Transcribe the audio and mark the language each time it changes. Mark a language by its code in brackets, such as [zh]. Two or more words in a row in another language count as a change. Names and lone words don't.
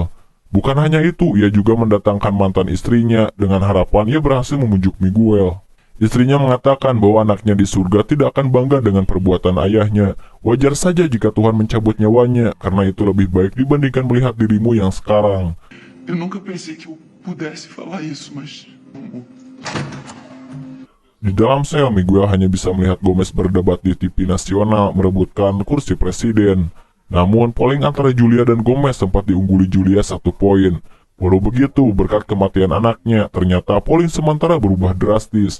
[id] Bukan hanya itu, ia juga mendatangkan mantan istrinya dengan harapan ia berhasil membujuk Miguel. Istrinya mengatakan bahwa anaknya di surga tidak akan bangga dengan perbuatan ayahnya. Wajar saja jika Tuhan mencabut nyawanya, karena itu lebih baik dibandingkan melihat dirimu yang sekarang. [pt] Eu nunca pensei que eu pudesse falar isso, mas. [id] Di dalam sel, Miguel hanya bisa melihat Gomez berdebat di TV nasional merebutkan kursi presiden. Namun, polling antara Julia dan Gomez sempat diungguli Julia 1 poin. Walau begitu, berkat kematian anaknya, ternyata polling sementara berubah drastis.